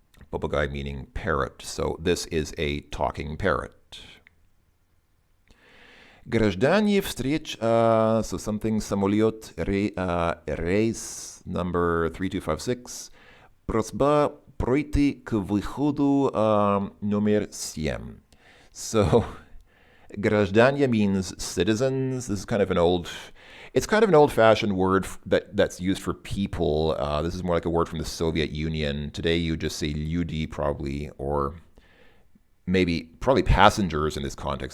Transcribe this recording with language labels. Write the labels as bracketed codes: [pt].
[en] Попугай meaning parrot. So this is a talking parrot. Граждане so something [ru] самолет рейс [en] number 3256. [ru] Просьба пройти к выходу номер 7. [en] So граждане means citizens. This is kind of an old-fashioned word that's used for people. This is more like a word from the Soviet Union. Today you just say люди probably, or probably passengers in this context.